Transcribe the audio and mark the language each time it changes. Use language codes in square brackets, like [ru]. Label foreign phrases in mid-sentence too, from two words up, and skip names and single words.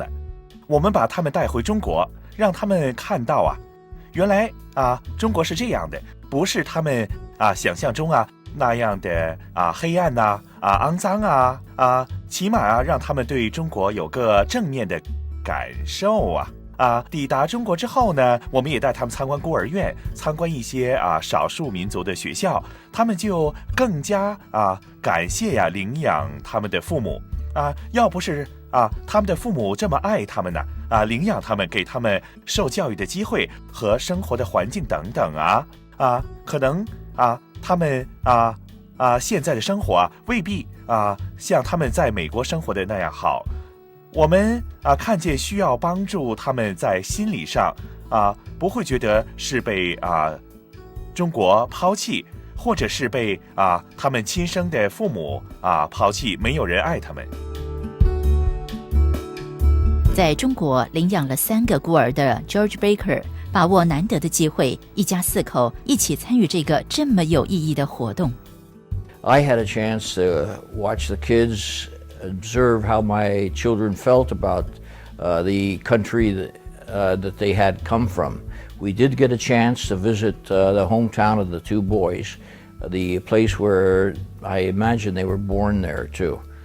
[zh] 我們把他們帶回中國，讓他們看到原來中國是這樣的，不是他們想象中那樣的黑暗骯髒起碼讓他們對中國有個正面的感受抵達中國之後呢，我們也帶他們參觀孤兒院，參觀一些少數民族的學校，他們就更加感謝領養他們的父母要不是他們的父母這麼愛他們呢領養他們，給他們受教育的機會和生活的環境等等可能他們現在的生活未必像他們在美國生活的那樣好。我們看見需要幫助他們在心理上不會覺得是被中國拋棄，或者是被他們親生的父母拋棄，沒有人愛他們。在中國領養了3個孤兒的 George Baker 把握難得的機會，一家4口一起參與這個這麼有意義的活動。 [en] I had a chance to watch the kids, observe how my children felt about the country that they had come from. We did get a chance to visit the hometown of the 2 boys, the place where I imagine they were born there too.